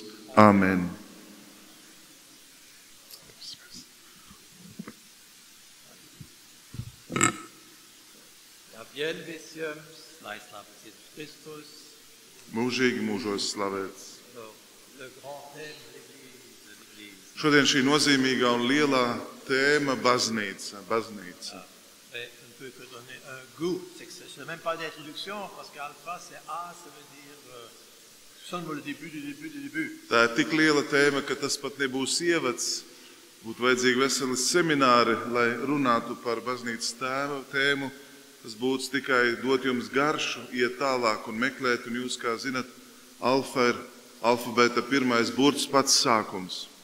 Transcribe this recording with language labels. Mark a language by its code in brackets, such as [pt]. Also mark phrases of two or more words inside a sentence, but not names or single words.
[lv] Amen. Mūžīgi mūžos slavēts. Šodien šī nozīmīgā un lielā tēma baznīca. [fr] C'est même pas d'introduction, parce qu'alpha, c'est A, ça veut dire seulement le début du début. [lv] Tā ir tik liela tēma, ka tas pat nebūs ievads. Būtu vajadzīgi veseli semināri, lai runātu par baznīcas tēmu. Tas būtu tikai dot jums garšu, iet tālāk un meklēt. Un jūs, kā zinat, alfa ir alfabēta pirmais burts, pats sākums.